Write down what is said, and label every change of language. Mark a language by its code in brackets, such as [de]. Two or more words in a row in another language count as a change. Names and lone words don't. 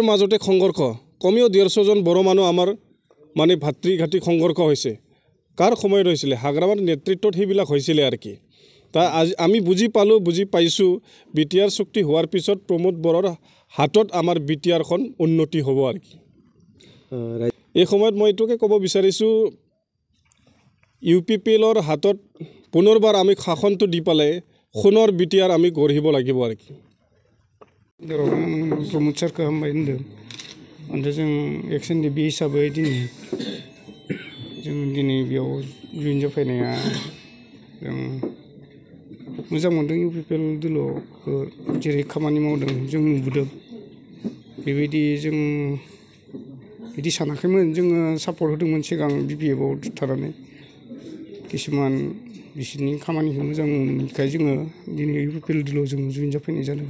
[as] মাজতে সংঘৰ্ষ কমেও 150 জন বড়ো মানুহ আমাৰ মানে ভাতৃঘাতী সংঘৰ্ষ হৈছে কাৰ সময়ত হৈছিলে হাগ্ৰামাৰ নেতৃত্বত সেইবিলাক হৈছিলে আৰু কি তা আমি বুজি পাইছোঁ বিটিআৰ চুক্তি হোৱাৰ পিছত প্ৰমোদ বড়োৰ হাতত আমাৰ বিটিআৰখন উন্নতি হ'ব আৰু কি এই সময়ত মই এইটোকে ক'ব বিচাৰিছোঁ ইউপিপিএলৰ হাতত পুনৰবাৰ আমি শাসনটো দি পালে সোণৰ বিটিআৰ আমি গঢ়িব লাগিব আৰু কি [brx] प्रमोद सारखौ हामबाय होनदों ओमफ्राय जों एक्स एनडिपि हिसाबै दिनै बेयाव जइन जाफैनाया जों मोजां मोनदों इउपिपिएल दोलोखौ जेरै खामानि मावदों जों नुबोदों बेबायदि जों बिदि सानाखैमोन जोङो सापर्ट होदोंमोन सिगां बिपिएफआव थानानै किसुमान बिसोरनि खामानिखौ मोजां मोनैखाय जोङो दिनै इउपिपिएल दोलोआव जों जइन जाफैनाय जादों